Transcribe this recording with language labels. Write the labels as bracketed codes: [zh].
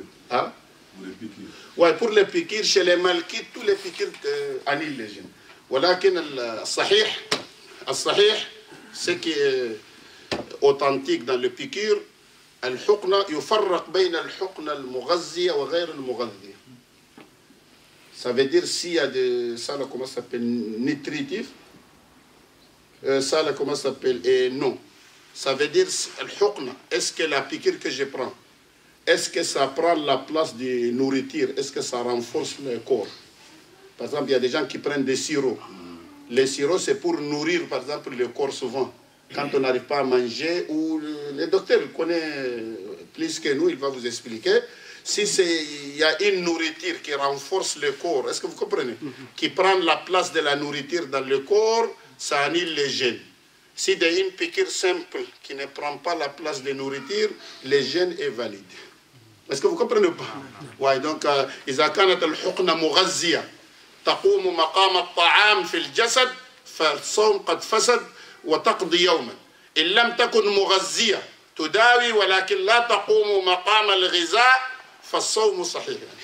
[fr] Ah? Ouais, pour les piqûres, chez les malkites, tous les piqûres annulent les gènes. [ar] ولكن الصحيح, [fr] ce qui est authentique dans le piqûre, [ar] الحقنة يفرق بين الحقنة المغذية وغير المغذية. [fr] Ça veut dire s'il y a de ça, là, comment ça s'appelle, nutritif, ça, là, comment ça s'appelle, et non. Ça veut dire, الحقنة, est-ce que la piqûre que je prends, est-ce que ça prend la place de nourriture? Est-ce que ça renforce le corps? Par exemple, il y a des gens qui prennent des sirops. Les sirops, c'est pour nourrir, par exemple, le corps souvent. Quand on n'arrive pas à manger, ou le docteur connaît plus que nous, il va vous expliquer. Si il y a une nourriture qui renforce le corps, est-ce que vous comprenez? Qui prend la place de la nourriture dans le corps, ça annule les gènes. Si il y a une piqûre simple qui ne prend pas la place de nourriture, le gène est valide. Est-ce que vous comprenez pas? [ar] Oui, donc, إذا كانت الحقنة مغذية تقوم مقام الطعام في الجسد فالصوم قد فسد وتقضي يوما. إن لم تكن مغذية تداوي ولكن لا تقوم مقام الغذاء فالصوم صحيح.